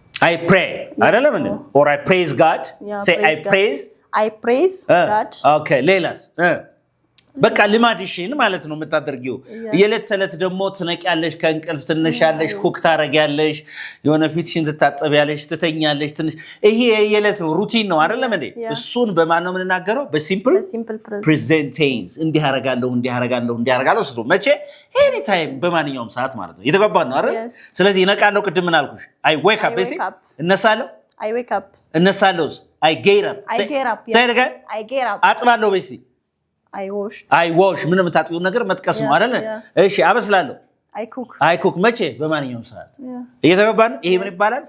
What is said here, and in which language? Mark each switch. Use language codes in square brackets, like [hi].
[en] I pray [am] አይደለም እንዴ [en] or I praise God say I praise God [am] okay ሌላስ በቃ ልማድሽን ማለት ነው የምታደርጊው። የዕለት ተዕለት ደግሞ ትነቂያለሽ፣ ከእንቅልፍ ትነሻለሽ፣ ኩክ ታረጊያለሽ፣ የሆነ ፊትሽን ትታጠቢያለሽ፣ ትተኛለሽ። ትንሽ ይሄ የዕለት ነው ሩቲን ነው አይደለም እንዴ? እሱን በማን ነው የምንናገረው? በሲምፕል ፕሬዘንት ቴንስ። እንዲህ አደርጋለሁ ስቶ መቼ? ኤኒ ታይም፣ በማንኛውም ሰዓት ማለት ነው። የተገባን ነው አይደል? ስለዚህ እነቃለሁ፣ ቅድም ምን አልኩሽ? [en] አይ ዌክ አፕ [am] እስቲ እነሳለሁ፣ [en] I wake up [am] እነሳለሁ፣ [en] I get up say it again I get up [am] አጥባለሁ በስቲ [en] I wash [am] ምን የምታጥቢው ነገር መጥቀስ ነው አይደል? እሺ አበስላለሁ I cook መቼ? በማንኛውም ሰዓት። እየተገባን ይሄ ምን ይባላል?